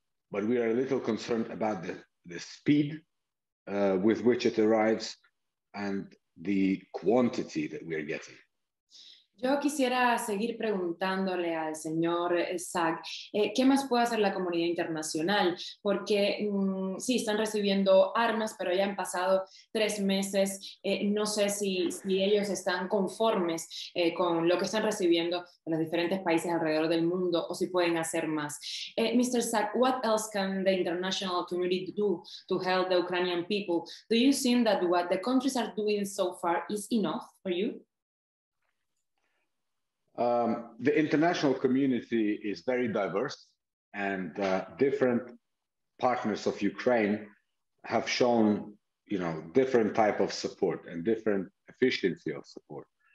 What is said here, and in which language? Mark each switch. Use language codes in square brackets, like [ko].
[en] But we are a little concerned about the speed with which it arrives and the quantity that we are getting. [es] Yo quisiera seguir preguntándole al señor Sak, ¿qué más puede hacer la comunidad internacional? Porque sí, están recibiendo armas, pero ya han pasado 3 meses. No sé si ellos están conformes con lo que están recibiendo de los diferentes países alrededor del mundo, o si pueden hacer más. [en] Mr. Sak, what else can the international community do to help the Ukrainian people? Do you think that what the countries are doing so far is enough for you? The international community is very diverse, and different partners of Ukraine have shown, different type of support and different efficiency of support.